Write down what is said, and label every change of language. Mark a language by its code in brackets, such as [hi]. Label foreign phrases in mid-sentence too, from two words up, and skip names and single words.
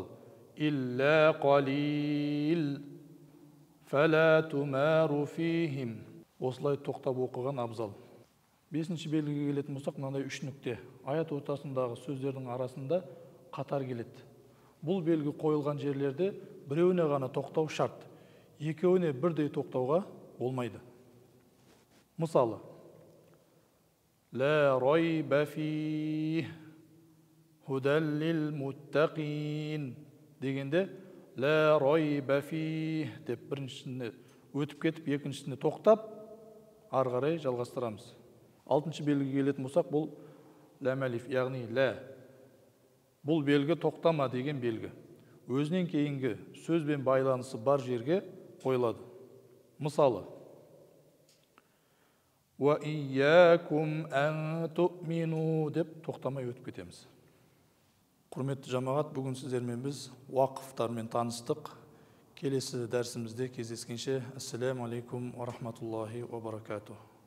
[ar] «إلا قليل فلا تمار فيهم» [kk] осылай тоқтап оқыған абзал. Бесінші белгіге келетін болсақ, мынандай үш нүкте. Аят ортасындағы сөздердің арасында қатар келеді. Бұл белгі қойылған жерлерде біреуіне ғана тоқтау шарт, екеуіне бірдей тоқтауға болмайды. Мысалы, [ar] «لا ريب فيه هدى للمتقين» [kk] дегенде, [ar] «لا ريب فيه» [kk] деп біріншісіне өтіп кетіп, екіншісіне тоқтап, арғарай жалғастырамыз. Алтыншы белгіге келетін болсақ, бұл ләм әлиф, яғни лә. Бұл белгі тоқтама деген белгі. Өзінен кейінгі сөзбен байланысы бар жерге қойылады. Мысалы, [ar] «وإياكم أن تؤمنوا» [kk] деп тоқтамай өтіп кетеміз. Құрметті жамағат, бүгін сіздермен біз уақыфтармен таныстық. Келесі дәрісімізде кездескенше, [ar] السلام عليكم ورحمة الله وبركاته.